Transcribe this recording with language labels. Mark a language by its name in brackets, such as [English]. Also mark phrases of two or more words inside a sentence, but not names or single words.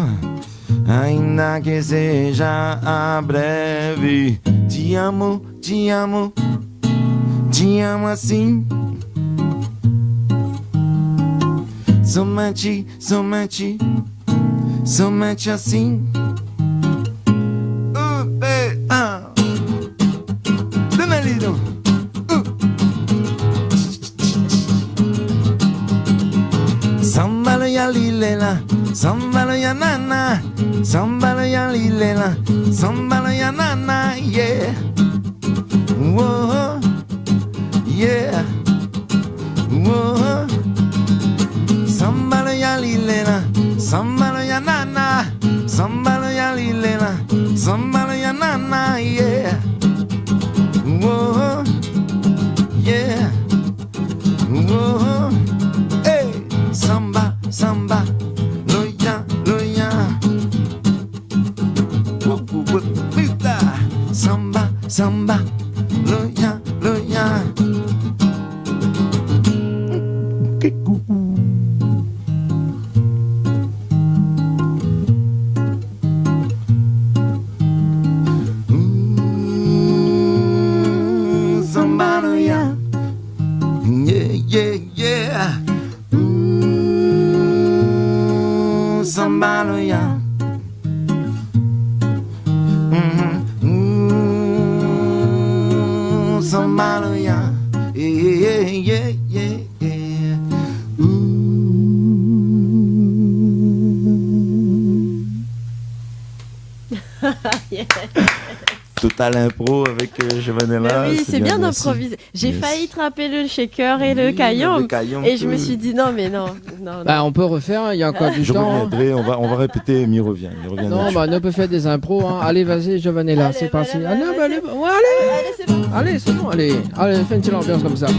[Portuguese] Ainda que seja a breve. Te amo, te amo, te amo assim. Somente, somente, somente assim. Danalido. Sambalo ya lilela, sambalo ya nana, sambalo ya lilela, sambalo ya nana, yeah. Whoa, yeah. Whoa. Sambalo ya lilela, sambalo ya nana, sambalo ya lilela, sambalo ya nana, yeah. Whoa, yeah. Whoa. Samba, samba, loya, loya. Samba, samba, loya, loya. Samba, loya. Yeah, yeah, yeah. Sambaloya. Sambaloya. Yeah, yeah, yeah, yeah. Yes. [French] Total impro avec Giovanella. Oui, c'est bien merci. d'improviser. J'ai Yes. failli trapper le shaker et le caillon. Et je me suis dit non. Bah, on peut refaire, il y a encore du Je temps. reviendrai, on va répéter, mais il revient. Non, dessus. bah, on peut faire des impros. Hein. Allez, vas-y, Giovanella, c'est parti. Allez, allez, c'est bon, allez, fais une petite ambiance comme ça.